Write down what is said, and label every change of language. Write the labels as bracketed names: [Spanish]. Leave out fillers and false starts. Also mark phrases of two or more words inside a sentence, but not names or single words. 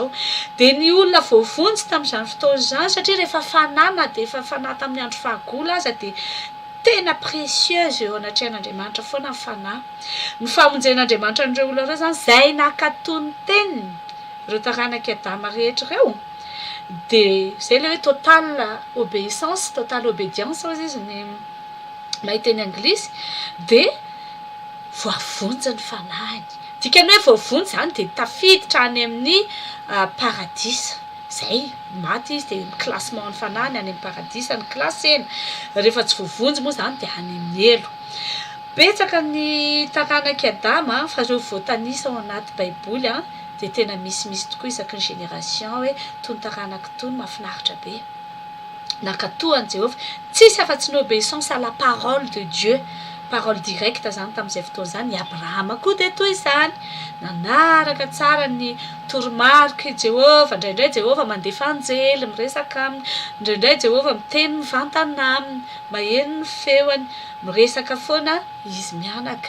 [Malagasy] Dia ny olona voavonjy tamin'izany fotoana izany satria rehefa fanana dia efa fanahy tamin'ny andro fahagola aza dia tena précieuse eo anatrehan'Andriamanitra foana ny fanahy. Ny famonjen'Andriamanitra an'ireo olona ireo izany izay nakatoa ny teniny ireo taranaky Adama rehetra ireo dia izay ilay hoe [French] totale obéissance, totale obédience [Malagasy] hozy izy ny mahiteny anglisy dia voavonjy ny fanahiny. Dikany hoe voavonjy izany dia tafiditra any amin'ny paradisa. Izay maty izy dia classement ny fanahiny any amin'ny paradisa ny klasena. Rehefa tsy voavonjy moa izany dia any amin'ny elo. Betsaka ny taranaky Adama fa ireo voatanisa ao anaty baiboly dia tena misimisy tokoa isaky ny génération hoe tony taranaka tony mahafinaritra be. Nakatoan Jehovah tsisy afa-tsy ny [French] obéissance à la parole de Dieu, parole directe [Malagasy] zany tamin'izay fotoana izany. Abrahama koa dia toy izany nanaraka tsara ny toromarika Jehovah. Indraindray Jehovah mandefa anjely miresaka aminy, indraindray Jehovah miteny mivantana aminy, maheno ny feony, miresaka foana izy mianaka.